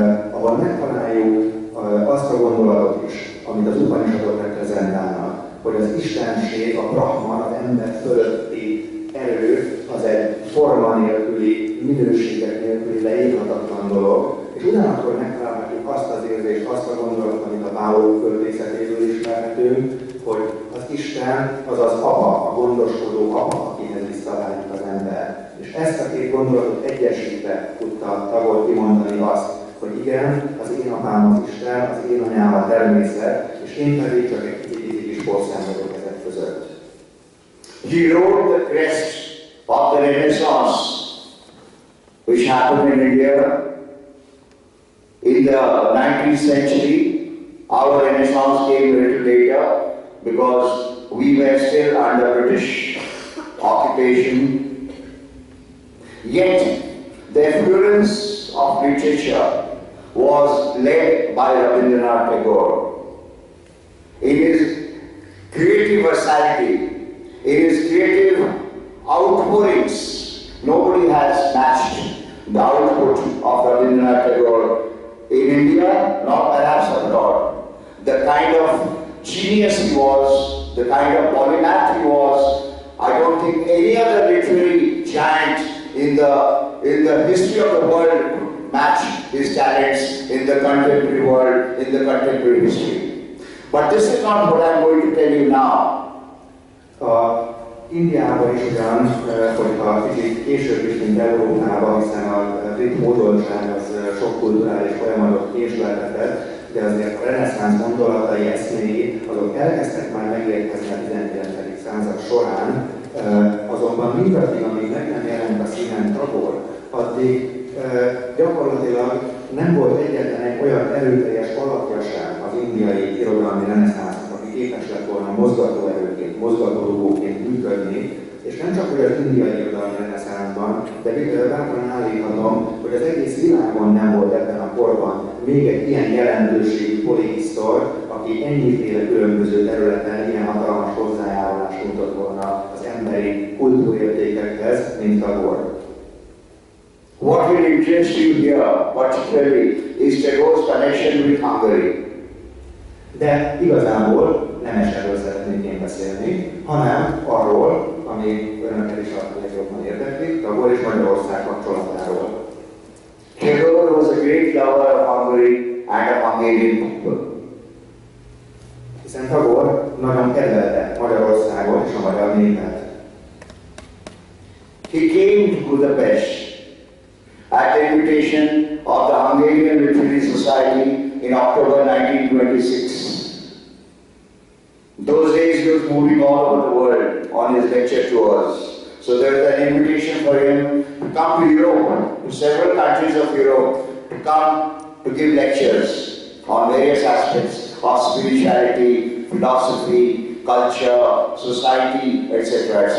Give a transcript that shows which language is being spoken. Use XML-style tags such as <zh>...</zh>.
<hu>ahol megtaláljuk azt a gondolatot is, amit az Upanishadok reprezentálnak, hogy az istenség, a Brahman, az ember fölötti erő, az egy forma nélküli, minőségek nélküli, leírhatatlan dolog, és ugyanakkor megtalálhatjuk azt az érzést, azt a gondolatot, amit a Bául költészetéből ismerhetünk, hogy az Isten az az apa, a gondoskodó apa, akihez visszaválik az ember. És ezt a két gondolatot egyesítve tudta Tagore kimondani azt, hogy igen, az én apám az Isten, az én anyám a természet, és én pedig csak egy kicsit kis porszám vagyok ezek között.</hu> <en>He wrote the crest of the Renaissance, which happened in India in the 19th century. Our Renaissance came a little later because we were still under British occupation. Yet the affluence of literature was led by Rabindranath Tagore. In his creative versatility, in his creative outpourings, nobody has matched the output of Rabindranath Tagore in India, nor perhaps abroad. The kind of genius he was, the kind of polymath he was, I don't think any other literary giant in the history of the world could match his talents in the contemporary world, in the contemporary history. But this is not what I'm going to tell you now.</en> <hu>Indiában is ugyan, hogyha kicsit később is, mint Európában, hiszen a brit hódoltság az sok kulturális folyamatot késleltetett, de azért a reneszánsz gondolatai, eszméi, azok elkezdtek már megérkezni a 19. század során, azonban mindaddig, amíg meg nem jelent a színen Tagore, addig gyakorlatilag nem volt egyetlen egy olyan erőteljes alakja sem az indiai irodalmi reneszánsznak, aki képes lett volna mozgatóerőként, mozgatórugóként működni, és nem csak hogy az indiai irodalmi reneszánszban, de bátran állíthatom, hogy az egész világon nem volt ebben a korban még egy ilyen jelentőségű polihisztor, aki ennyiféle különböző területen ilyen hatalmas hozzájárulást mutatott volna az emberi kultúrértékekhez, mint Tagore.</hu> <en>What will interest you here, particularly, is Tagore's connection with Hungary.</en> <hu>De igazából nem erről szeretnék én beszélni, hanem arról, ami önöket is a legjobban érdekli, Tagore és Magyarország kapcsolatáról.</hu> <en>Tagore was a great lover of Hungary and of Hungarian people.</en> <hu>Hiszen Tagore nagyon kedvelte Magyarországot és a magyar népet.</hu> <en>He came to Budapest at the invitation of the Hungarian Literary Society in October 1926. Those days he was moving all over the world on his lecture tours. So there was an invitation for him to come to Europe, to several countries of Europe, to come to give lectures on various aspects of spirituality, philosophy, culture, society, etc.</en>